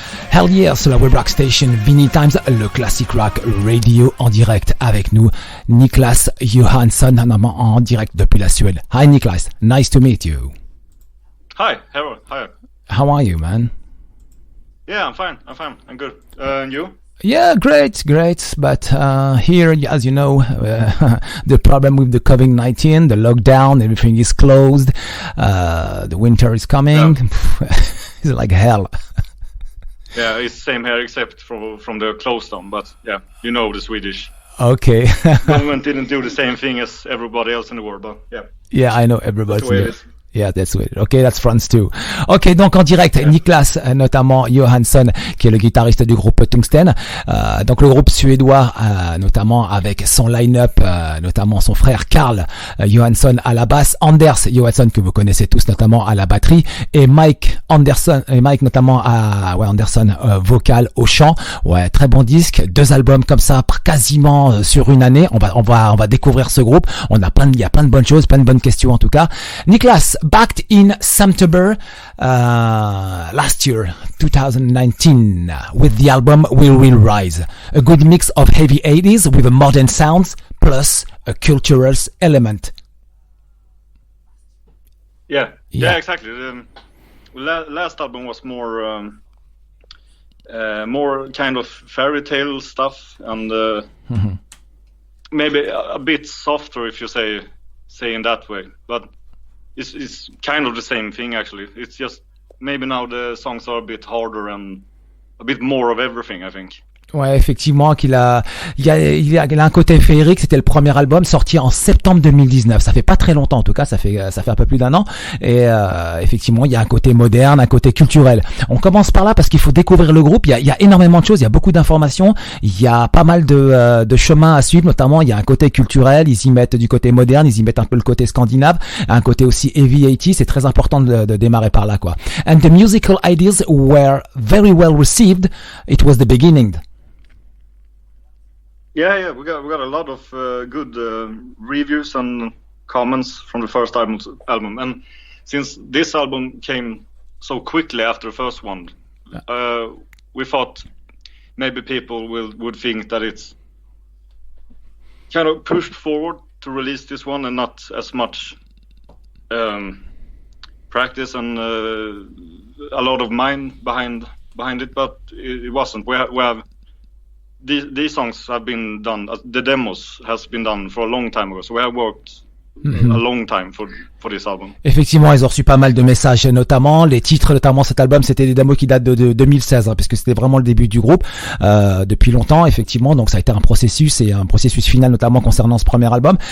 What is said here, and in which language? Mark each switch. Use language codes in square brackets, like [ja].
[en] Hell yeah, [fr] sur la web rock station Vinylestimes, le classic rock radio en direct avec nous, Niklas Johansson, en direct depuis la Suède. [en] Hi Niklas, nice to meet you. Hi, Harold. Hi. How are you, man? Yeah, I'm fine. I'm good. And you? Yeah, great. But here, as you know, the problem with the COVID-19, the lockdown, everything is closed. The winter is coming. Yeah. It's like hell. Yeah, it's the same here except from the close down, but yeah, you know the Swedish. Okay. Government didn't do the same thing as everybody else in the world, but yeah. Yeah, I know everybody. That's the way it is. Yeah, that's weird. Okay, that's France too. Ok, [fr] donc en direct, [en] yeah. [fr] Niklas, notamment Johansson, qui est le guitariste du groupe Tungsten. Donc le groupe suédois, notamment avec son line-up, notamment son frère Karl Johansson à la basse, Anders Johansson que vous connaissez tous, notamment à la batterie, et Mike notamment Andersson vocal au chant. Ouais, très bon disque. 2 albums comme ça, quasiment sur une année. On va découvrir ce groupe. Il y a plein de bonnes choses, plein de bonnes questions en tout cas. [en] Niklas, backed in September last year, 2019, with the album We Will Rise, a good mix of heavy 80s with a modern sounds plus a cultural element. Yeah, exactly. The last album was more kind of fairy tale stuff and maybe a bit softer if you say in that way, but it's kind of the same thing actually. It's just maybe now the songs are a bit harder and a bit more of everything, I think. [fr] Ouais, effectivement, il a un côté féerique. C'était le premier album sorti en septembre 2019. Ça fait pas très longtemps, en tout cas, ça fait un peu plus d'1 an. Et effectivement, il y a un côté moderne, un côté culturel. On commence par là parce qu'il faut découvrir le groupe. Il y a énormément de choses, il y a beaucoup d'informations, il y a pas mal de chemins à suivre. Notamment, il y a un côté culturel. Ils y mettent du côté moderne, ils y mettent un peu le côté scandinave, un côté aussi heavy 80. C'est très important de démarrer par là, quoi. [en] And the musical ideas were very well received. It was the beginning. Yeah, we got a lot of good reviews and comments from the first album, and since this album came so quickly after the first one, we thought maybe people would think that it's kind of pushed forward to release this one and not as much practice and a lot of mind behind it, but it wasn't. We have these songs have been done, the demos has been done for a long time ago, so we have worked a long time for this album. [fr] Effectivement, ils ont reçu pas mal de messages, notamment les titres, notamment cet album, c'était des démos qui datent de 2016, puisque c'était vraiment le début du groupe depuis longtemps, effectivement. Donc ça a été un processus final, notamment concernant ce premier album.